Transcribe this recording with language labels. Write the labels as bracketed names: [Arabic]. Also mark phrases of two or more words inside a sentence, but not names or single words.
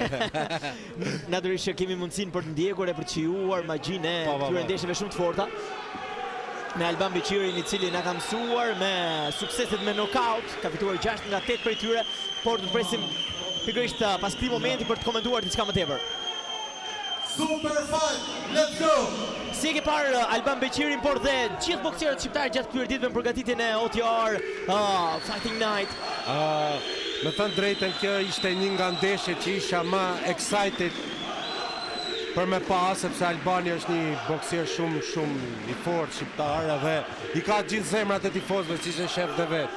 [Albanian] Natyrisht që kemi mundësinë për të ndjekur e për të shijuar magjinë e këtyre ndeshjeve shumë të forta. Me Alban Beqirin, i cili na ka mësuar me sukseset me knockout, ka fituar 6 nga 8 prej tyre, por do të presim pikërisht pas këtij momenti për të komentuar diçka më tepër. [English] Super fight, let's go! [Albanian] Si e ke parë Alban Beqirin, por dhe gjithë boksierët shqiptarë gjatë këtyre ditëve në përgatitjen e OTR Fighting Night? Me thënë drejtën, kjo ishte një nga ndeshjet që isha më excited për me pa, sepse Albani është një boksier shumë i fortë shqiptar, dhe i ka gjithë zemrat e tifozëve, si që shef dhe vetë.